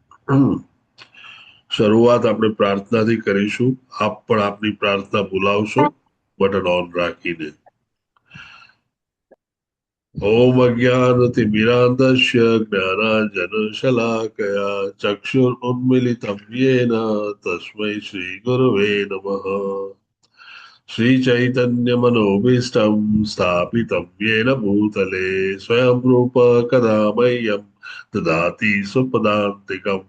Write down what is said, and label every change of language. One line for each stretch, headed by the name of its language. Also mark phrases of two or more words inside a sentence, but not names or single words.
Gujarati: શરૂઆત આપણે પ્રાર્થનાથી કરીશું। આપ પણ આપની પ્રાર્થના બોલાવશો
English: button on
Gujarati: રાખીને।
Sanskrit: ओम अज्ञानतिमिरान्धस्य ज्ञानाञ्जनशलाकया चक्षुरुन्मिलितं येन तस्मै श्रीगुरवे नमः। श्रीचैतन्यमनोभीष्टं स्थापितं येन भूतले स्वयं रूप कदा मह्यं ददाति स्वपदान्तिकम्।